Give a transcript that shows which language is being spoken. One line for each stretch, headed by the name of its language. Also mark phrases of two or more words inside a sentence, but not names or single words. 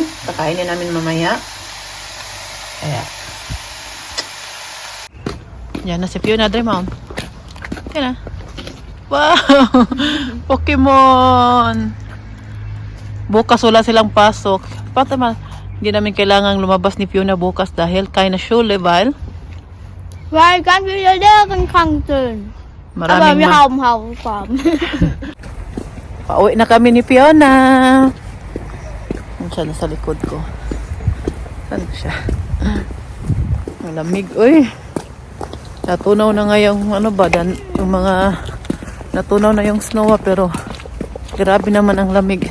Filipino: Kakainin namin mamaya. Kaya. Yan na si Fiona, Dre, Mom. Yan na. Wow! Pokemon! Bukas wala silang pasok. Patamal, hindi namin kailangang lumabas ni Fiona bukas dahil
German: keine Schule, weil Weil ganz viele Lehrer krank sind. Aber wir haben Hausaufgaben.
Filipino: Pauwi na kami ni Fiona. Yan siya nasa likod ko. Saan siya? Malamig. Uy. Natunaw na nga yung yung mga natunaw na yung snow pero grabe naman ang lamig.